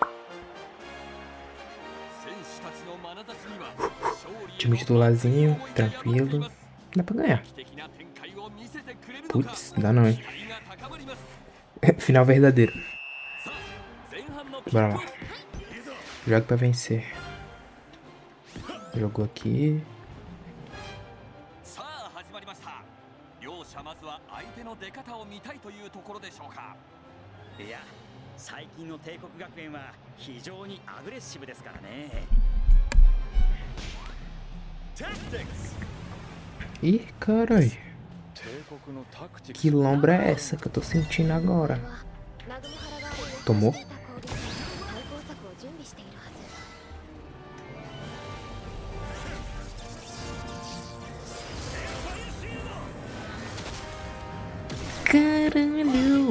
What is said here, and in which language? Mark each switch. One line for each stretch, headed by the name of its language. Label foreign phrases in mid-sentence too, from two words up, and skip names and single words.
Portuguese: Time titularzinho, tranquilo. Dá pra ganhar. Putz, dá não, hein. Final verdadeiro. Bora lá. Joga pra vencer. Jogou aqui.
Japanese: いや、最近の帝国学園は非常にアグレッシブですからね。
Portuguese: Ih, carai. Que lombra é essa que eu tô sentindo agora? Tomou? Caralho!